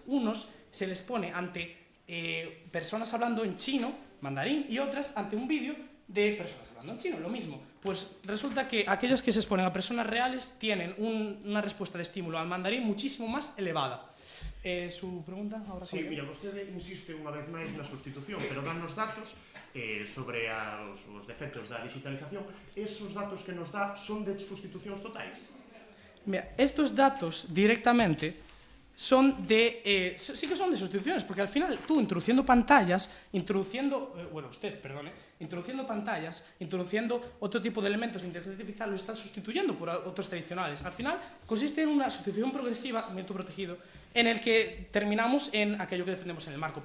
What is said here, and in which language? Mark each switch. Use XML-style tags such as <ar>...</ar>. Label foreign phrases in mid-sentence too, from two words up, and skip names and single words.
<es>Unos se les pone ante personas hablando en chino, mandarín, y otras ante un vídeo de personas hablando en chino, lo mismo. Pues resulta que aquellos que se exponen a personas reales tienen una respuesta de estímulo al mandarín muchísimo más elevada. Su pregunta ahora. Sí, mira,</es> <gl>vostede insiste unha vez máis na sustitución, pero dan nos datos sobre os defectos da digitalización. Esos datos que nos dá son de sustitucións totais?</gl> <es>Mira, estos datos directamente son de... sí que son de sustituciones, porque al final tú introduciendo pantallas, introduciendo pantallas, introduciendo otro tipo de elementos de inteligencia artificial, los estás sustituyendo por otros tradicionales. Al final consiste en una sustitución progresiva, método protegido, en el que terminamos en aquello que defendemos en el marco.</es>